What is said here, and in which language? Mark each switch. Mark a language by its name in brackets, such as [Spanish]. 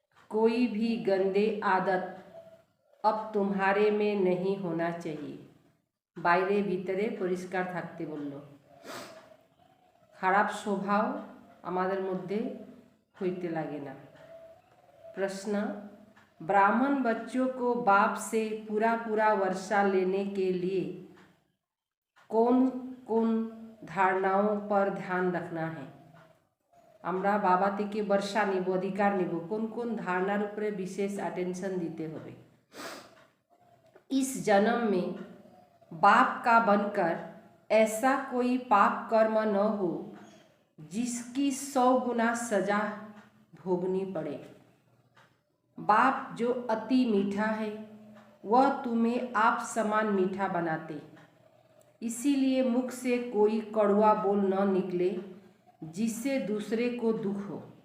[Hindi] कोई भी गंदे आदत अब तुम्हारे में नहीं होना चाहिए। [Bangla] বাইরে ভিতরে পরিষ্কার থাকতে বলল। খারাপ স্বভাব আমাদের মধ্যে হইতে লাগে না। [Hindi] प्रश्न, ब्राह्मण बच्चों को बाप से पूरा वर्षा लेने के लिए कौन कौन धारणाओं पर ध्यान रखना है? [Bangla] আমরা বাবা থেকে বর্ষা নিব, অধিকার নিব, কোন কোন ধারণার উপরে বিশেষ अटेंशन দিতে হবে। [Hindi] इस जन्म में बाप का बनकर ऐसा कोई पाप कर्म न हो जिसकी 100 गुना सजा भोगनी पड़े। बाप जो अति मीठा है वह तुम्हें आप समान मीठा बनाते, इसीलिए मुख से कोई कड़वा बोल न निकले जिससे दूसरे को दुख हो।